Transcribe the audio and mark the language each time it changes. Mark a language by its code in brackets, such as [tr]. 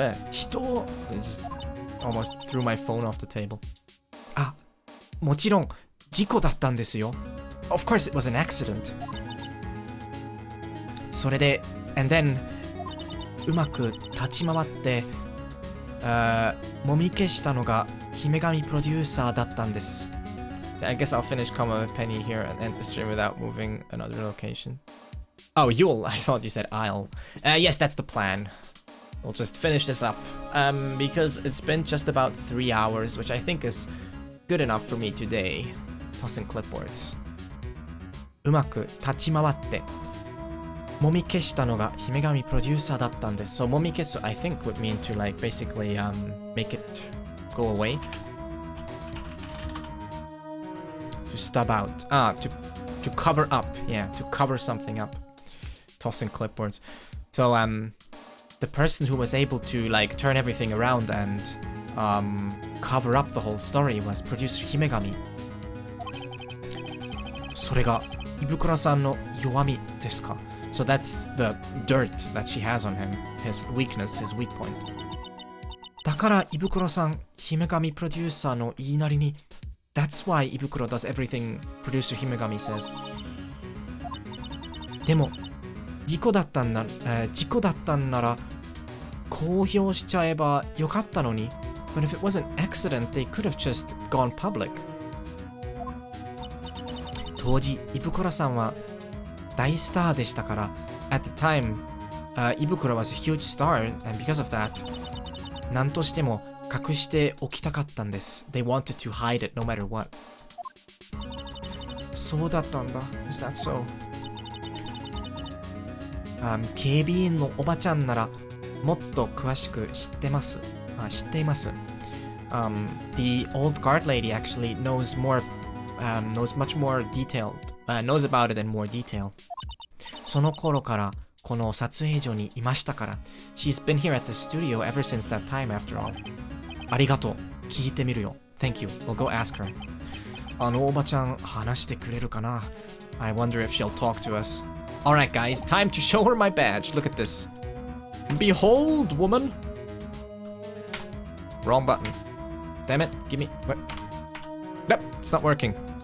[en] Hito just almost threw my phone off the table. [ja] あ、もちろん事故だったんですよ. [en] Of course it was an accident. [ja] それで [en] and then [ja] うまく立ち回ってもみ消したのが姫神プロデューサーだったんです。 [en] So I guess I'll finish comma with Penny here and end the stream without moving another location. Oh, you'll. I thought you said I'll. Yes, that's the plan. We'll just finish this up. Because it's been just about 3 hours, which I think is good enough for me today. Tossing clipboards. [ja] うまく立ち回って、もみ消したのが姫神プロデューサーだったんです。 [en] So もみ消す I think would mean to like basically make it go away. To stub out. To cover up. Yeah, to cover something up. Tossing clipboards. So, the person who was able to, like, turn everything around and, cover up the whole story was producer Himegami. [ja] それが、イブクラさんの弱みですか? [en] So that's the dirt that she has on him. His weakness, his weak point. [ja] だからイブクロさん、Himegami producer の言いなりに [en] That's why イブクロ does everything producer Himegami says. [ja] でも、事故だったんなら公表しちゃえばよかったのに [en] But if it was an accident, they could have just gone public. [ja] 当時、イブクロさんは大スターでしたから [en] At the time, イブクロ was a huge star, and because of that, [ja] 何としても隠しておきたかったんです。 [en] They wanted to hide it no matter what. [ja] そうだったんだ。 [en] Is that so? [ja] 警備員のおばちゃんならもっと詳しく知ってます。知っています。 [en] The old guard lady actually knows much more detailed, knows about it in more detail. [ja] その頃からこの撮影所にいましたから。 [en] She's been here at the studio ever since that time after all. [ja] ありがとう。聞いてみるよ。 [en] Thank you. We'll go ask her. [ja] あのおばちゃん話してくれるかな? [en] I wonder if she'll talk to us. Alright guys, time to show her my badge. Look at this. Behold, woman. Wrong button. Damn it. Give me... What? Nope, it's not working.